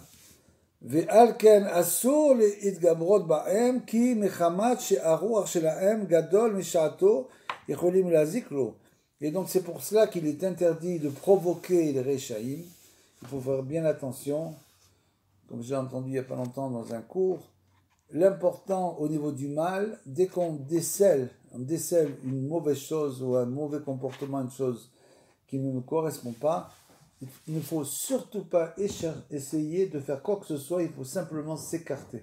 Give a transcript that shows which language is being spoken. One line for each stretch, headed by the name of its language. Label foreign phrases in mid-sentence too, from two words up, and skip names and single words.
Hebrew: ועל כן אסור להתגברות בהם כי מחמת שהרוח שלהם גדול משעתו יכולים להזיק לו.
French: Et donc c'est pour cela qu'il est interdit de provoquer les Réchaïm. Il faut faire bien attention, comme j'ai entendu il n'y a pas longtemps dans un cours, l'important au niveau du mal, dès qu'on décèle une mauvaise chose ou un mauvais comportement, une chose qui ne nous correspond pas, il ne faut surtout pas essayer de faire quoi que ce soit, il faut simplement s'écarter.